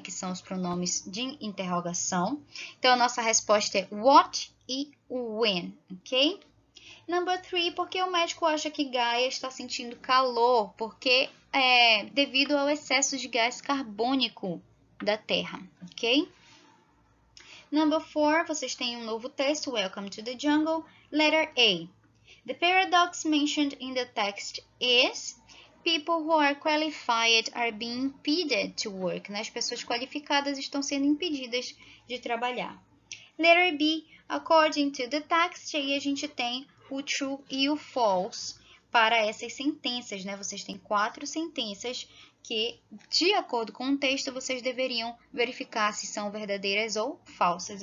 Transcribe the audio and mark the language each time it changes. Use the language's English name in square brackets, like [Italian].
[Portuguese] Que são os pronomes de interrogação. Então, a nossa resposta é what e when, ok? [English] Number 3, [Portuguese] porque o médico acha que Gaia está sentindo calor? Porque devido ao excesso de gás carbônico da Terra, ok? [English] Number 4, [Portuguese] vocês têm um novo texto, [English] Welcome to the Jungle. Letter A. The paradox mentioned in the text is people who are qualified are being impeded to work. [Portuguese] As pessoas qualificadas estão sendo impedidas de trabalhar. [English] Letter B. According to the text, [Portuguese] aí a gente tem o true e o false para essas sentenças, né? Vocês têm 4 sentenças que, de acordo com o texto, vocês deveriam verificar se são verdadeiras ou falsas.